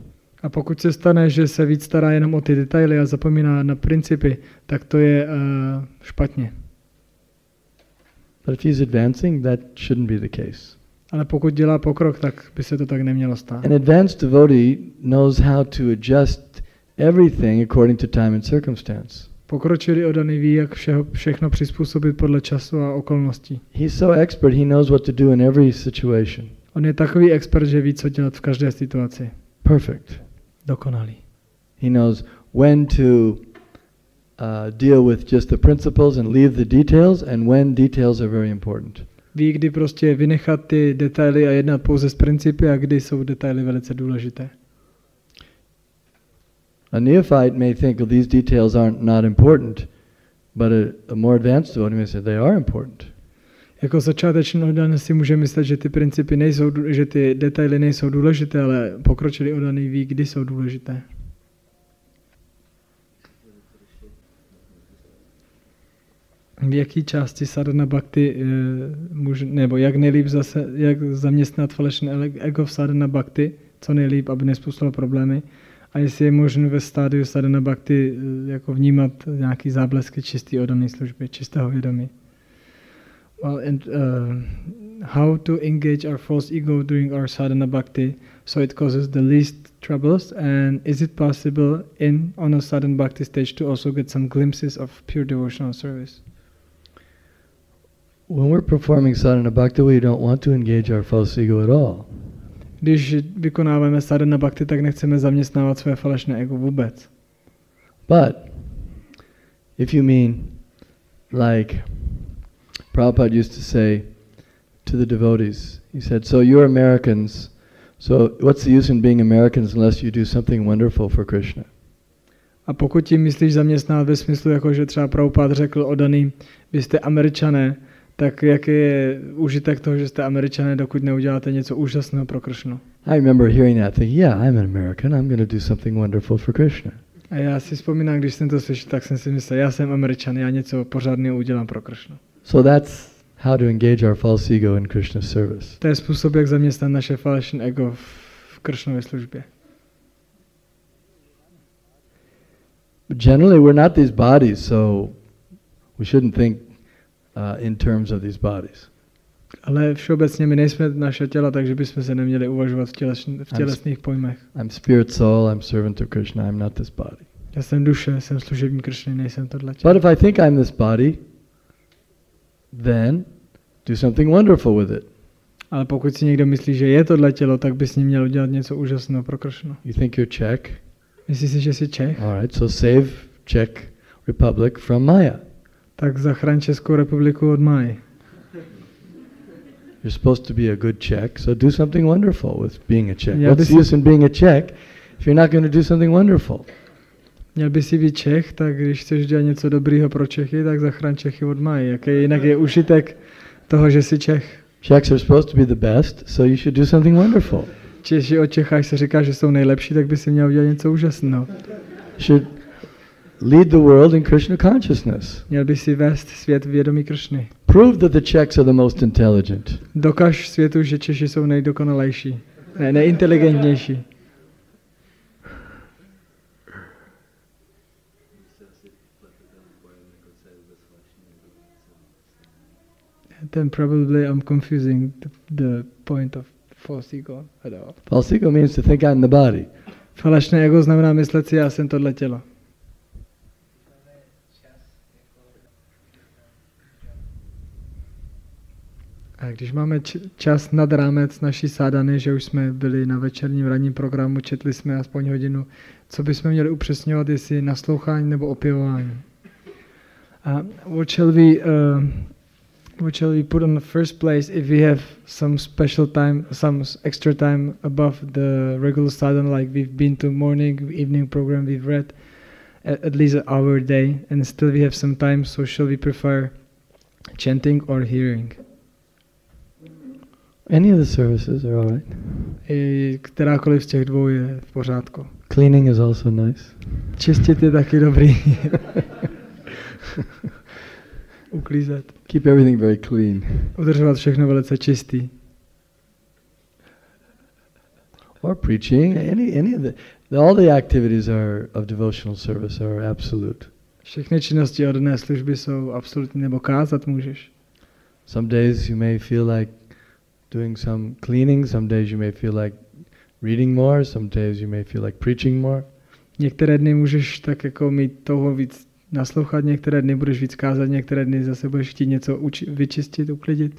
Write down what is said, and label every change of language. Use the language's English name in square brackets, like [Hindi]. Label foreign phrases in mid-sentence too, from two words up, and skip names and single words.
[Czech] A pokud se stane, že se víc stará jenom o ty detaily a zapomíná na principy, tak to je špatně. [English] But if he's advancing, that shouldn't be the case. [Czech] Ale pokud dělá pokrok, tak by se to tak nemělo stát. [English] An advanced devotee knows how to adjust everything according to time and circumstance. [Czech] Pokročilý odaný ví, jak všechno přizpůsobit podle času a okolností. [English] He's so expert, he knows what to do in every situation. [Czech] On je takový expert, že ví, co dělat v každé situaci. [English] Perfect. [Czech] Dokonalý. [English] He knows when to deal with just the principles and leave the details, and when details are very important. [Czech] Ví, kdy prostě vynechat ty detaily a jednat pouze z principy a kdy jsou detaily velice důležité. [English] A neophyte may think, well, these details aren't not important, but a more advanced devotee may say they are important. [Czech] Jako začátečný odaný si může myslet, že ty principy nejsou, že ty detaily nejsou důležité, ale pokročilý odaný ví, kdy jsou důležité. V jaký části [Sanskrit] sadhana bhakti [Czech] nebo jak nejlíp jak zaměstnat falešné ego v [Sanskrit] sadhana bhakti, [Czech] co nejlíp, aby nespůsobilo problémy, a jestli je možné ve stádiu [Sanskrit] sadhana bhakti [Czech] jako vnímat nějaký záblesky čisté odané služby, čistého vědomí. [English] Well, and how to engage our false ego during our [Sanskrit] sadhana bhakti [English] so it causes the least troubles, and is it possible on a [Sanskrit] sadhana bhakti [English] stage to also get some glimpses of pure devotional service? When we're performing [Sanskrit] sadhana bhakti, [English] we don't want to engage our false ego at all. [Czech] Když vykonáváme [Sanskrit] sadhana bhakti, [Czech] tak nechceme zaměstnávat své falešné ego vůbec. [English] But if you mean like Prabhupada used to say to the devotees, he said, so you're Americans, so what's the use in being Americans unless you do something wonderful for Krishna? [Czech] A pokud tím myslíš zaměstnávat ve smyslu, jako že třeba Prabhupada řekl odaný, vy jste Američané, tak jaký je užitek toho, že jste Američané, dokud neuděláte něco úžasného pro Krishnu? [English] I remember hearing that, thinking, yeah, I'm an American, I'm going to do something wonderful for Krishna. [Czech] A já si vzpomínám, když jsem to slyšel, tak jsem si myslel, já jsem Američan, já něco pořádného udělám pro Krishnu. [English] So that's how to engage our false ego in Krishna's service. [Czech] To je způsob, jak zaměstnat naše falešné ego v Krishnově službě. [English] But generally we're not these bodies, so we shouldn't think in terms of these bodies. [Czech] Ale všeobecně my nejsme naše těla, takže bychom se neměli uvažovat v tělesných pojmech. [English] I'm spirit soul, I'm servant of Krishna, I'm not this body. [Czech] Já jsem duše, jsem služebník Krishny, nejsem tohle tělo. [English] But if I think I'm this body, then do something wonderful with it. [Czech] Ale pokud si někdo myslí, že je tohle tělo, tak by s ním měl udělat něco úžasného pro Krishnu. [English] You think you're Czech? [Czech] Myslíš si, že jsi Čech? [English] All right, so save Czech Republic from Maya. [Czech] Tak zachraň Českou republiku od Maji. [English] You're supposed to be a good Czech, so do something wonderful with being a Czech. What's the use in being a Czech if you're not going to do something wonderful? [Czech] Měl by si být Čech, tak když chceš dělat něco dobrýho pro Čechy, tak zachraň Čechy od Maji. Jaký jinak je užitek toho, že jsi Čech? [English] Czechs are supposed to be the best, so you should do something wonderful. [Czech] Češi o Čechách se říká, že jsou nejlepší, tak by si měl udělat něco úžasného. [English] Should lead the world in Krishna consciousness. [Czech] Měl by si vést svět vědomí Krishny. [English] Prove that the Czechs are the most intelligent. [Czech] Dokaž světu, že Češi jsou nejdokonalejší, nejinteligentnější. [English] Then probably I'm confusing the point of false ego at all. False ego means to think I'm the body. [Czech] Falešné ego znamená myslet si, já jsem tohle tělo. A když máme čas nad rámec naší sádany, že už jsme byli na večerním ranním programu, četli jsme aspoň hodinu, co bychom měli upřesňovat, jestli naslouchání nebo opěvování. [English] What shall we put on the first place if we have some special time, some extra time above the regular sadhana, like we've been to morning, evening program, we've read at least an hour a day, and still we have some time, so shall we prefer chanting or hearing. Any of the services are all right. [Czech] I kterákoliv z těch dvou je v pořádku. [English] Cleaning is also nice. [Czech] Čistit je taky dobrý. Uklízet. [English] Keep everything very clean. [Czech] Udržovat všechno velice čistý. [English] Or preaching, any of all the activities of devotional service are absolute. [Czech] Všechny činnosti oddané služby jsou absolutní, nebo kázat můžeš. [English] Some days you may feel like doing some cleaning, some days you may feel like reading more, some days you may feel like preaching more. [Czech] Některé dny můžeš tak jako mít touho víc naslouchat, některé dny budeš víc kázat, některé dny zase budeš chtít něco vyčistit, uklidit.